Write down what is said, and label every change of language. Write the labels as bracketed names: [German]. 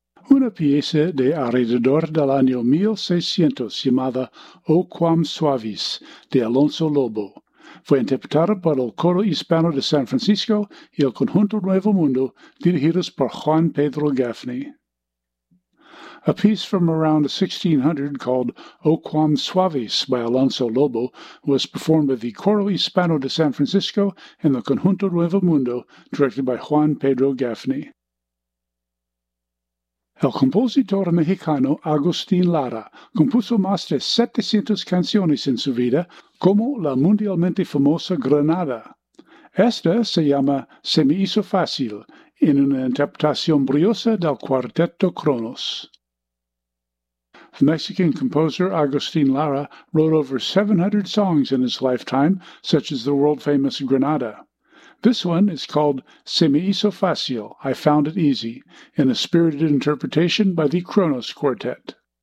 [Spanish] una pieza de alrededor del año 1600 llamada O Quam Suavis de Alonso Lobo. Fue interpretada por el Coro Hispano de San Francisco y el Conjunto Nuevo Mundo, dirigidos por Juan Pedro Gaffney. [English] A piece from around 1600 called O Quam Suavis by Alonso Lobo was performed by the Coro Hispano de San Francisco and the Conjunto Nuevo Mundo, directed by Juan Pedro Gaffney. [Spanish] El compositor mexicano Agustín Lara compuso más de 700 canciones en su vida, como la mundialmente famosa Granada. Esta se llama Se me hizo fácil, en una interpretación briosa del Cuarteto Cronos. [English] The Mexican composer Agustín Lara wrote over 700 songs in his lifetime, such as the world-famous Granada. This one is called Se me hizo fácil, I found it easy, in a spirited interpretation by the Cronos Quartet.